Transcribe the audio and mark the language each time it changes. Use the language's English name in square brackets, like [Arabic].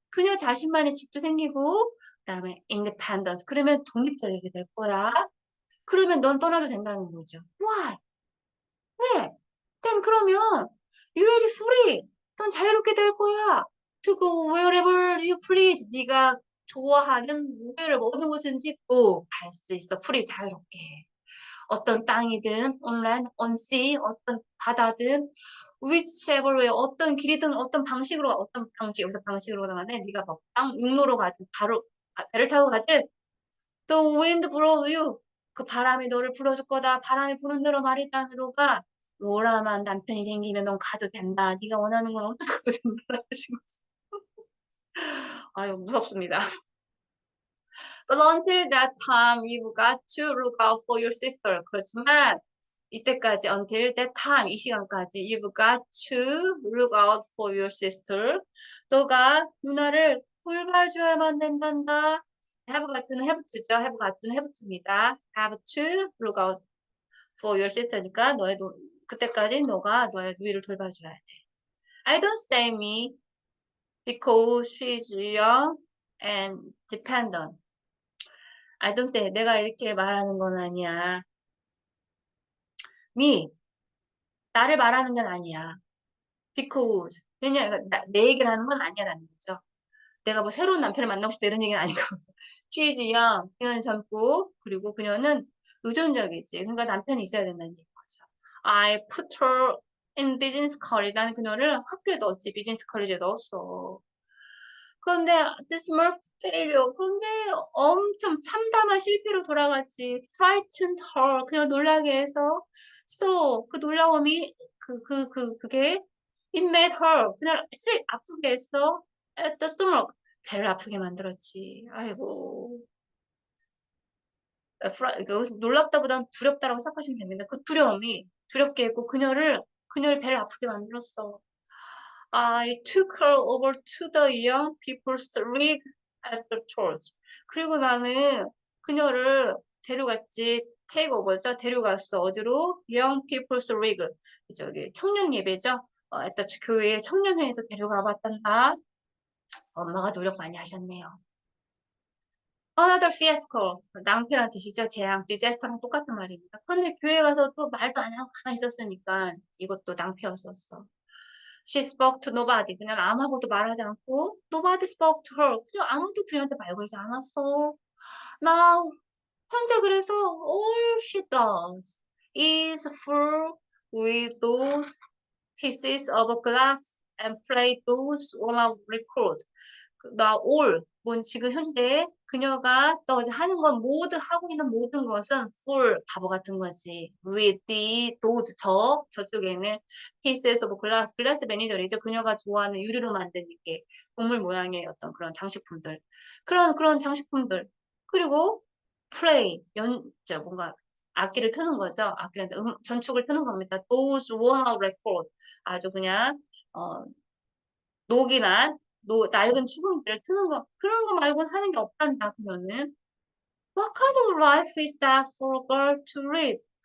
[Korean] 그녀 자신만의 집도 생기고 그다음에 independence. 그러면 독립적이게 될 거야. 그러면 넌 떠나도 된다는 거죠. [English] Why? 왜? then [Korean] 그러면 [English] you will be free. [Korean] 넌 자유롭게 될 거야. [English] to go wherever you please. [Korean] 네가 좋아하는 모든 모든 곳인지 갈 수 있어. free 자유롭게. 어떤 땅이든 온라인, [English] on sea, [Korean] 어떤 바다든 [English] whichever way [Korean] 어떤 길이든 어떤 방식으로 어떤 방식 여기서 방식으로 가네. 네가 뭐 육로로 가든 바로 배를 타고 가든 [English] the wind blow you [Korean] 그 바람이 너를 불어줄 거다. 바람이 부는 대로 말이다. 너가 로라만 남편이 생기면 넌 가도 된다. 네가 원하는 건 어떤 가도 된다. 하신 거지. 아유 무섭습니다. [English] But until that time, you've got to look out for your sister. [Korean] 그렇지만 이때까지 [English] until that time [Korean] 이 시간까지 [English] you've got to look out for your sister. [Korean] 너가 누나를 돌봐줘야만 된단다. have got는 have to죠. have got는 have to입니다. [English] have to look out for your sister [Korean] 니까 그때까지 너가 너의 누이를 돌봐줘야 돼. [English] I don't say me because she's young and dependent. I don't say [Korean] 내가 이렇게 말하는 건 아니야. me 나를 말하는 건 아니야. because 왜냐 내 얘기를 하는 건 아니야라는 거죠. 내가 뭐 새로운 남편을 만나고 싶다 이런 얘기는 아니거든. [English] She is young. [Korean] 그녀는 젊고 그리고 그녀는 의존적이지. 그러니까 남편이 있어야 된다는 얘기죠. [English] I put her in business college. [Korean] 나는 그녀를 학교에 넣었지. 비즈니스 컬리지에 넣었어. 그런데 [English] dismal failure. [Korean] 그런데 엄청 참담한 실패로 돌아갔지. [English] frightened her. [Korean] 그냥 놀라게 해서 so 그 놀라움이 그게 [English] it made her [Korean] 그냥 sick 아프게 했어. [English] at the stomach [Korean] 배를 아프게 만들었지. 아이고. 놀랍다보단 두렵다라고 생각하시면 됩니다. 그 두려움이 두렵게 했고 그녀를 배를 아프게 만들었어. [English] I took her over to the young people's rig at the church. [Korean] 그리고 나는 그녀를 데려갔지. take over죠. 데려갔어. 어디로? young people's rig. 저기 청년 예배죠. at the 교회 청년회에도 데려가 봤단다. 엄마가 노력 많이 하셨네요. [English] Another fiasco. [Korean] 낭패란 뜻이죠. 재앙, disaster랑 똑같은 말입니다. 그런데 교회 가서 또 말도 안 하고 가만히 있었으니까 이것도 낭패였었어. [English] She spoke to nobody. [Korean] 그냥 아무하고도 말하지 않고 [English] nobody spoke to her. [Korean] 그냥 아무도 그녀한테 말 걸지 않았어. [English] Now [Korean] 현재 그래서 [English] all she does is fool with those pieces of glass and play those on a record. [Korean] 나 all 뭔 지금 현재 그녀가 does 하는 건 하고 있는 모든 것은 fool 바보 같은 거지. [English] with the those [Korean] 저쪽에는 [English] pieces of glass glass [Korean] 매니저이죠. 그녀가 좋아하는 유리로 만든 이게 동물 모양의 어떤 그런 장식품들 그런 장식품들 그리고 play 뭔가 악기를 트는 거죠. 악기를 전축을 트는 겁니다. [English] those worn out record [Korean] 아주 그냥 녹이난 낡은 축음기를 트는 거 그런 거 말고 사는 게 없단다 그러면은 [English] What kind of life is that for a girl to lead?